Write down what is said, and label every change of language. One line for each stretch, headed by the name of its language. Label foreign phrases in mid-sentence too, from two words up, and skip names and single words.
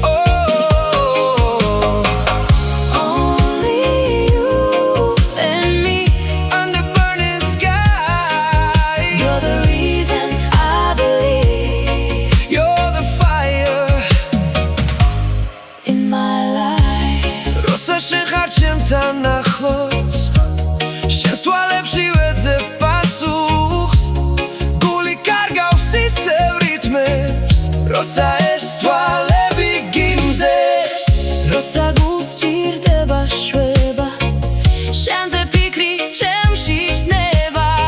English: Only you and me. under burning sky You're the reason I believe you're the fire in my life.
Georgian: როცა შენ ხარ ჩემთან ახლოს შენს თვალებში ვეძებ პასუხს გული კარგავს ისევ რიტმებს როცა ეს თვალები გიმზეს როცა გულს ჭირდება შვება შენზე ფიქრი ჩემში ჩნდება